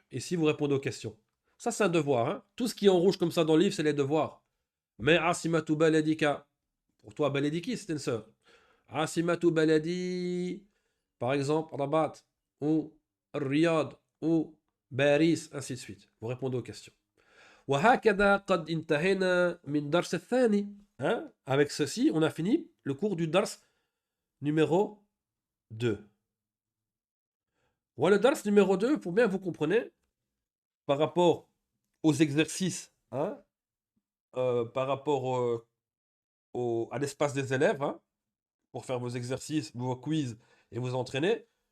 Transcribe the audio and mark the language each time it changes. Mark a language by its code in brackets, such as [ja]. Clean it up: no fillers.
[fr] Et si vous répondez aux questions. Ça, c'est un devoir. Hein. Tout ce qui est en rouge comme ça dans le livre, c'est les devoirs. Mais asimatu baladika. Pour toi, baladiki, c'est une sœur. Asimatu baladi. Par exemple, Rabat ou Riyad ou Baris, ainsi de suite. Vous répondez aux questions. [ar] وهكذا قد انتهينا من درس الثاني. Hein? [fr] Avec ceci, on a fini le cours du dars numéro 2. Voilà le dars numéro 2, pour bien vous comprenez, par rapport aux exercices, hein, par rapport à l'espace des élèves, hein, pour faire vos exercices, vos quiz et vous entraîner.